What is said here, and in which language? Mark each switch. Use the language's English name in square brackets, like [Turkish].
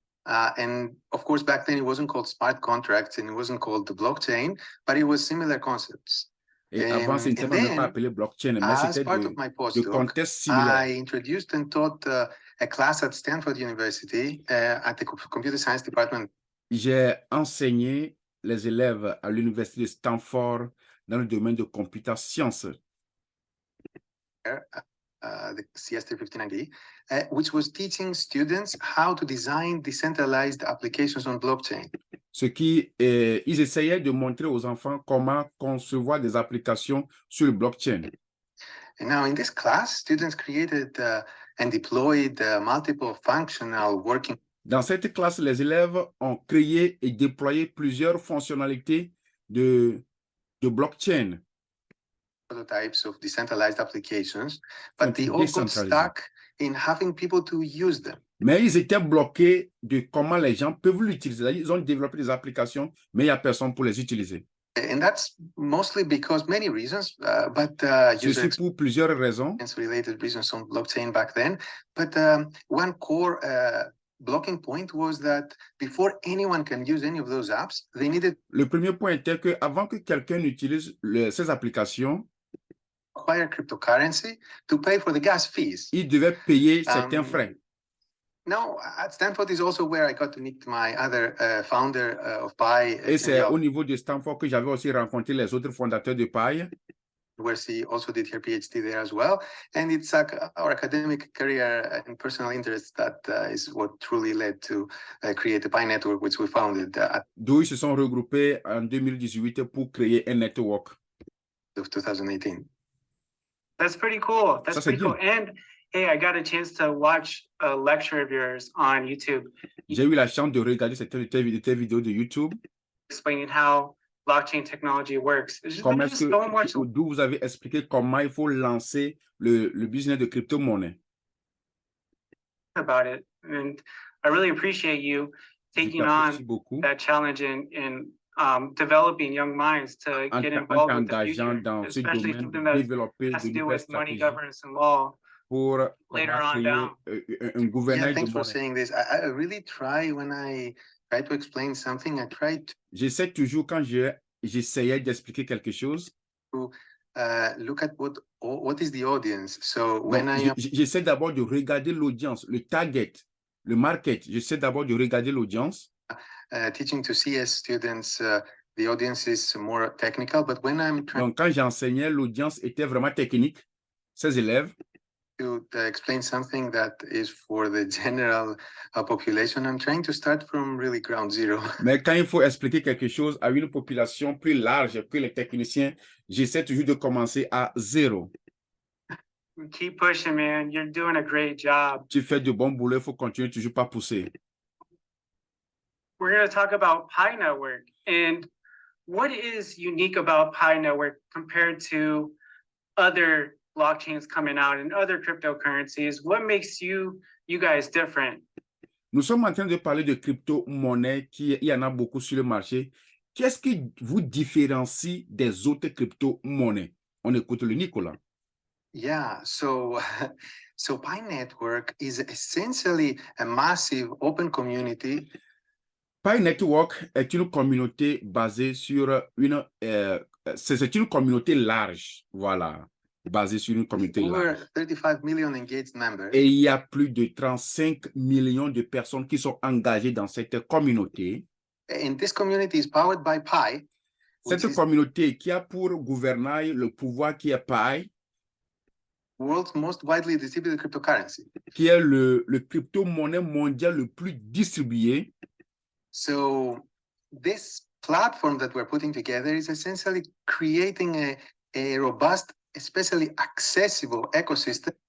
[English] And of course, back then it wasn't called smart contracts and it wasn't called the blockchain, but it was similar concepts. And then, as part of my postdoc, I introduced and taught a class at Stanford University at the computer science department. [French] J'ai enseigné les élèves à l'université de Stanford dans le domaine de computer science. [English] The CS359D, which was teaching students how to design decentralized applications on blockchain. [French] Ce qui, ils essayaient de montrer aux enfants comment concevoir des applications sur le blockchain. [English] And now in this class, students created and deployed multiple functional working. [French] Dans cette classe, les élèves ont créé et déployé plusieurs fonctionnalités de blockchain. [English] Prototypes of decentralized applications, but they all got stuck in having people to use them. [French] Mais ils étaient bloqués de comment les gens peuvent l'utiliser. Ils ont développé des applications, mais il n'y a personne pour les utiliser. [English] And that's mostly because many reasons, but [French] ceci pour plusieurs raisons. [English] Related reasons on blockchain back then. But one core blocking point was that before anyone can use any of those apps, they needed [French] Le premier point était que avant que quelqu'un n'utilise ces applications, [English] acquire cryptocurrency to pay for the gas fees. [French] il devait payer certains frais. [English] Now, at Stanford is also where I got to meet my other founder of Pi. [French] Et c'est au niveau de Stanford que j'avais aussi rencontré les autres fondateurs de Pi. [English] Where she also did her PhD there as well. And it's our academic career and personal interests that is what truly led to create the Pi network, which we founded [French] D'où ils se sont regroupés en 2018 pour créer un network. [English] Of 2018. That's pretty cool. That's pretty cool. And hey, I got a chance to watch a lecture of yours on YouTube. [French] J'ai eu la chance de regarder tes vidéos de YouTube. [English] Explaining how blockchain technology works. [French] D'où vous avez expliqué comment il faut lancer le business de crypto-monnaie. [English] About it. And I really appreciate you taking on that challenge in developing young minds to get involved with the future, especially something that has to do with money governance and law. [French] Pour [English] later on down. [French] Un gouvernement. [English] Yeah, thanks for saying this. I really try when I try to explain something. I try to. [French] J'essaie toujours quand j'essayais d'expliquer quelque chose. [English] To look at what is the audience. So when [French] j'essaie d'abord de regarder l'audience, le target, le market. J'essaie d'abord de regarder l'audience. [English] Teaching to CS students, the audience is more technical, but when I'm trying. [French] Donc quand j'enseignais, l'audience était vraiment technique. Ces élèves. [English] To explain something that is for the general population, I'm trying to start from really ground zero. [French] Mais quand il faut expliquer quelque chose à une population plus large que les techniciens, j'essaie toujours de commencer à zéro. [English] Keep pushing, man. You're doing a great job. [French] Tu fais de bons boulot, il faut continuer toujours pas pousser. [English] We're going to talk about Pi Network and what is unique about Pi Network compared to other blockchains coming out and other cryptocurrencies. What makes you guys different? [French] Nous sommes en train de parler de crypto-monnaies, il y en a beaucoup sur le marché. Qu'est-ce qui vous différencie des autres crypto-monnaies? On écoute le Nicolas. [English] Yeah, so Pi Network is essentially a massive open community. [French] Pi Network est une communauté basée sur c'est une communauté large, voilà. Basé sur une communauté large. [English] 35 million engaged members. [French] Et il y a plus de 35 millions de personnes qui sont engagées dans cette communauté. [English] And this community is powered by Pi. [French] Cette communauté qui a pour gouvernail le pouvoir qui est Pi. [English] World's most widely distributed cryptocurrency. [French] Qui est le crypto-monnaie mondial le plus distribué. [English] So this platform that we're putting together is essentially creating a robust, especially accessible ecosystem.